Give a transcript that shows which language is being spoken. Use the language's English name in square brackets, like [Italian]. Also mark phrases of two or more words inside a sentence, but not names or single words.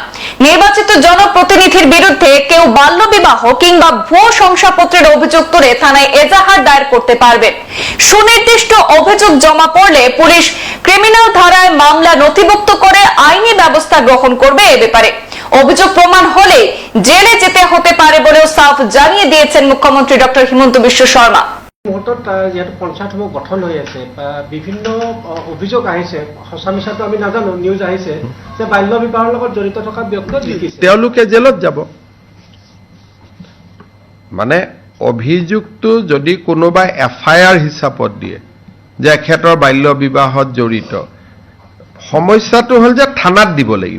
[Bangla] নির্বাচিত জনপ্রতিনিধির বিরুদ্ধে কেউ বাল্যবিবাহ কিংবা ভুয়ো শংসাপত্রের অভিযোগ তুলে থানায় এজাহার দায়ের করতে পারবেন। সুনির্দিষ্ট অভিযোগ জমা পড়লে পুলিশ ক্রিমিনাল ধারায় মামলা নথিভুক্ত করে আইনি ব্যবস্থা গ্রহণ করবে। এ ব্যাপারে অভিযোগ প্রমাণ হলে জেলে যেতে হতে পারে বলেও সাফ জানিয়ে দিয়েছেন মুখ্যমন্ত্রী ডক্টর হিমন্ত বিশ্ব শর্মা। [Assamese] মুহূৰ্তত যিহেতু পঞ্চায়তসমূহ গঠন হৈ আছে, বিভিন্ন অভিযোগ আহিছে, সঁচা মিছাটো আমি নাজানো, নিউজ আহিছে যে বাল্য বিবাহৰ লগত জড়িত থকা ব্যক্তি লিখিছে তেওঁলোকে জেলত যাব। মানে অভিযোগটো যদি কোনোবাই FIR হিচাপত দিয়ে যে এখেতৰ বাল্য বিবাহত জড়িত, সমস্যাটো হ'ল যে থানাত দিব লাগিব।